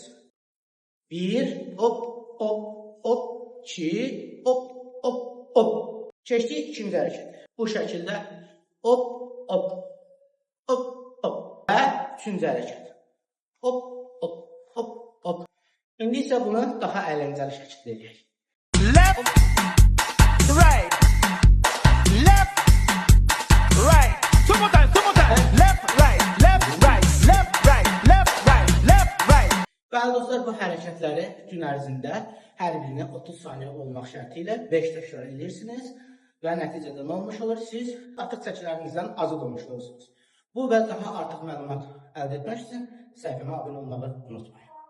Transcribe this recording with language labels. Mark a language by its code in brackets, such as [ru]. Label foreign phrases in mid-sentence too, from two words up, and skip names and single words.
[az] 1, hop, hop, hop, 2, hop, hop, hop. Keçdik ikinci hərəkət. Bu şəkildə hop, hop, hop, hop. Və üçüncü hərəkət. Hop, hop, hop, hop. İndi isə bunu daha əyləncəli şəkildə edək. [en] Left, right, left, right. Two more times. Left, right, left, right, left, right, left, right, left, right. [az] Bəli dostlar, bu hərəkətləri gün ərzində hər birini 30 saniyə olmaq şərti ilə 5 təkrar edirsiniz və nəticədə nə olmuş olur? Siz artıq çəkilərinizdən azad olmuş olursunuz. Bu və daha artıq məlumat əldə etmək üçün səhifəmə abunə olmağı unutmayın.